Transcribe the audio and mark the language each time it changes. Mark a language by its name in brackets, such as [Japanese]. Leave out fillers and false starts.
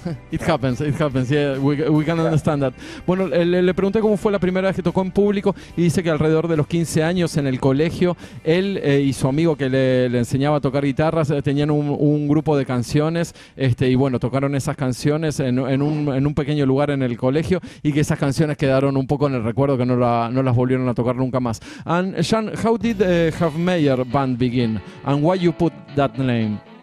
[English] It happens, yeah, we can understand that. [Spanish] Bueno, le pregunté cómo fue la primera vez que tocó en público, y dice que alrededor de los 15 años en el colegio, él y su amigo que le enseñaba a tocar guitarras tenían un grupo de canciones, y bueno, tocaron esas canciones en un pequeño lugar en el colegio, y que esas canciones quedaron un poco en el recuerdo, que no las volvieron a tocar nunca más. [English] And Jan, how did HAVEMEYER band begin, and why you put that name?